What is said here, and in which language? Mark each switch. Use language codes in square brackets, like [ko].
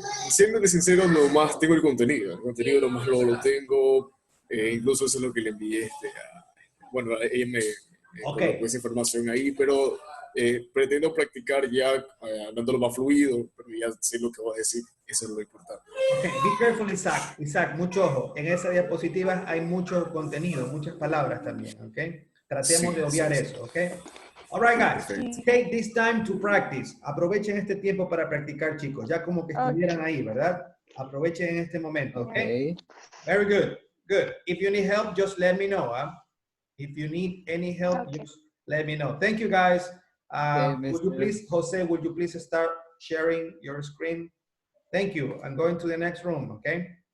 [es] Siéndote sincero, nomás tengo el contenido nomás lo tengo, incluso eso es lo que le envié bueno, ella me colocó esa información ahí, pero pretendo practicar ya dándolo más fluido, pero ya sé lo que voy a decir, eso es lo importante. [en] Okay, be careful, Isaac. Isaac, [es] mucho ojo. En esa diapositiva hay mucho contenido, muchas palabras también, ¿ok? Tratemos de obviar eso, ¿ok? [en] All right, guys, take this time to practice. [es] Aprovechen este tiempo para practicar, chicos. Ya como que estuvieran ahí, ¿verdad? Aprovechen en este momento, ¿ok? [en] Very good, good. If you need help, just let me know, huh? If you need any help, just let me know. Thank you, guys. Would you please, Jose, would you please start sharing your screen? Thank you. I'm going to the next room, okay?